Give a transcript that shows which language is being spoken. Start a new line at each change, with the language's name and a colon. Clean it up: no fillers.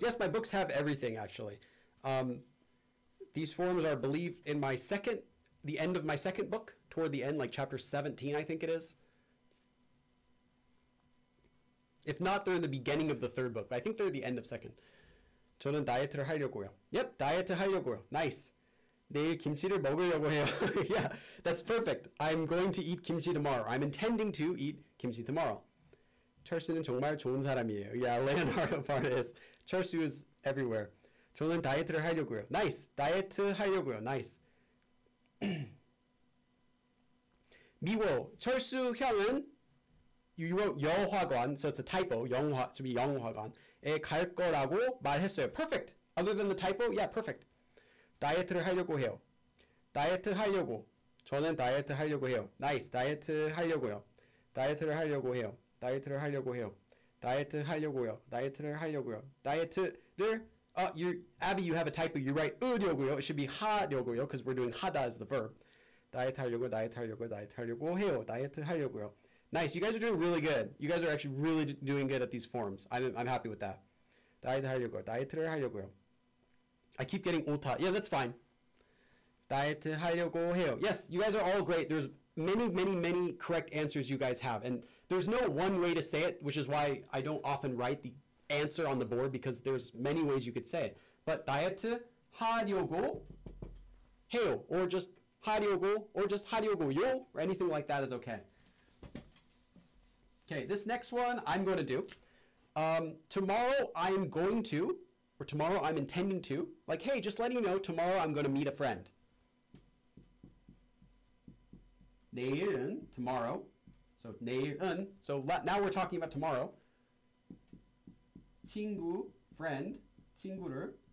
English: Yes, my books have everything, actually. These forms are, I believe, in the end of my second book, toward the end, like chapter 17, I think it is. If not, they're in the beginning of the third book, but I think they're the end of second.
Korean: 저는 다이어트를 하려고요. Yep, 다이어트 하려고요.
English: Nice.
Korean: 내일 김치를 먹으려고 해요.
English: Yeah, that's perfect. I'm going to eat kimchi tomorrow. I'm intending to eat kimchi tomorrow.
Korean: 철수는 정말 좋은 사람이에요.
English: Yeah, Leonardo Pardes. 철수 is everywhere.
Korean: 저는 다이어트를 하려고요.
English: Nice.
Korean: 다이어트 하려고요.
English: Nice.
Korean: 미워.
English: 철수 형은 you wrote 여화관, so it's a typo. it should be
Korean: 영화관에 갈 거라고 말했어요.
English: Perfect. Other than the typo, yeah, perfect.
Korean: 다이어트를 하려고 해요. 다이어트 하려고. 저는 다이어트 하려고 해요. Nice. 다이어트 하려고요. 다이어트를 하려고 해요. 다이어트를 하려고 해요. 다이어트 하려고요. 다이어트를 하려고요.
English: 다이어트를 Abby, you have a typo. You write 으려고요. It should be 하려고요 because we're doing hada as the verb.
Korean: 다이어트 하려고, 다이어트 하려고, 다이어트 하려고 해요. 다이어트 하려고요. Nice.
English: You guys are doing really good. You guys are actually really doing good at these forms. I'm happy with that.
Korean: 다이어트 하려고요. 다이어트를 하려고요.
English: I keep getting 오타. Yeah, that's fine.
Korean: 다이어트 하려고 해요.
English: Yes, you guys are all great. There's many correct answers you guys have. And there's no one way to say it, which is why I don't often write the answer on the board because there's many ways you could say it.
Korean: But 다이어트 하려고 해요.
English: Or just 하려고, or just 하려고요, or anything like that is okay. Okay, this next one I'm going to do. Tomorrow I'm going to, or tomorrow I'm intending to, like, hey, just letting you know, tomorrow I'm going to meet a friend. 내일은, tomorrow. So 내일은, so now we're talking about tomorrow.
Korean: 친구, friend, 친구를.